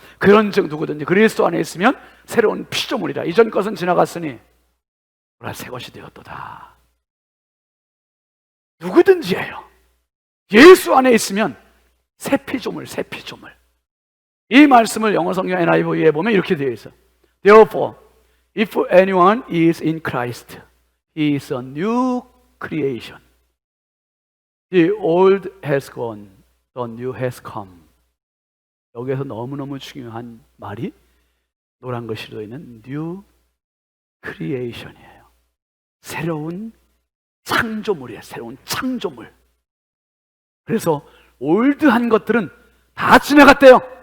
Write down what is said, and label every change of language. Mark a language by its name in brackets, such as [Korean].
[Korean] 그런즉 누구든지 그리스도 안에 있으면 새로운 피조물이라. 이전 것은 지나갔으니 보라 새 것이 되었도다. 누구든지예요. 예수 안에 있으면 새 피조물, 새 피조물. 이 말씀을 영어 성경 NIV에 보면 이렇게 되어 있어요. [English] Therefore, if anyone is in Christ, he is a new creation. The old has gone, the new has come. [Korean] 여기에서 너무너무 중요한 말이 노란 글씨로 있는 new creation이에요. 새로운 창조물이에요. 새로운 창조물. 그래서 올드한 것들은 다 지나갔대요.